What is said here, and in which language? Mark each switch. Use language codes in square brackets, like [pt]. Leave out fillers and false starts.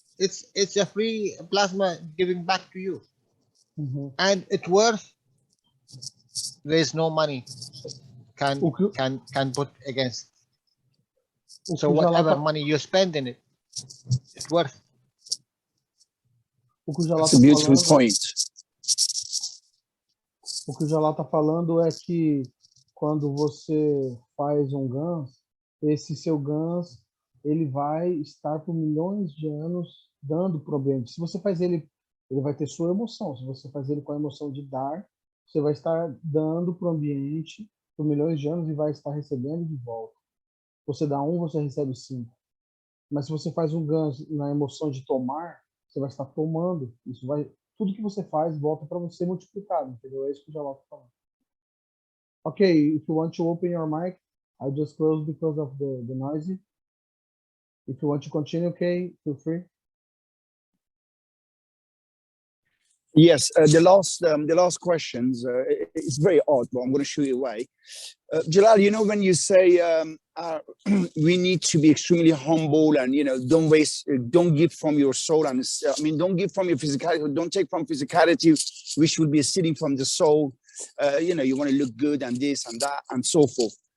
[en] It's a free plasma giving back to you, and it's worth. There is no money can put against. So whatever money you spend in it, it's worth. That's a beautiful point. [pt] O que o Jalal está falando é que quando você faz um GANs, esse seu GANs ele vai estar por milhões de anos dando problema. Se você faz ele vai ter sua emoção. Se você faz ele com a emoção de dar, você vai estar dando para o ambiente por milhões de anos e vai estar recebendo de volta. Você dá 1, você recebe 5. Mas se você faz um GANs na emoção de tomar, você vai estar tomando. Isso vai, tudo que você faz volta para você multiplicado, entendeu? É isso que o Jalal está falando. [en] Okay, if you want to open your mic, I just closed because of the noisy. If you want to continue, okay, feel free. Yes, the last questions. It's very odd, but I'm going to shoot it away. Jalal, you know when you say we need to be extremely humble and don't give from your soul and don't give from your physicality, don't take from physicality, which will be stealing from the soul. You want to look good and this and that and so forth.